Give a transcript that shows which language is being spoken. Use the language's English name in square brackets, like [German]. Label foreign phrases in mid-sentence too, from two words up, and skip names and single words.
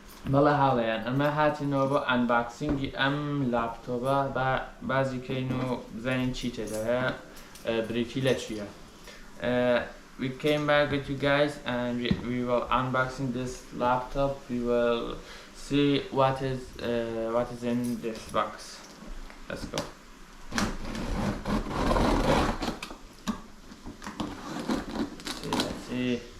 [Central Kurdish] بەڵێ هاڵەیان ئەمە هاتینەوە بۆ ئەنباکسینگی ئەم لاپتۆپە بازی کەین و بزانین چی تێدا هەیە بریتی لە چییە. [English] We came back with you guys and we will unboxing this laptop. We will see what is in this box. Let's go. Let's see.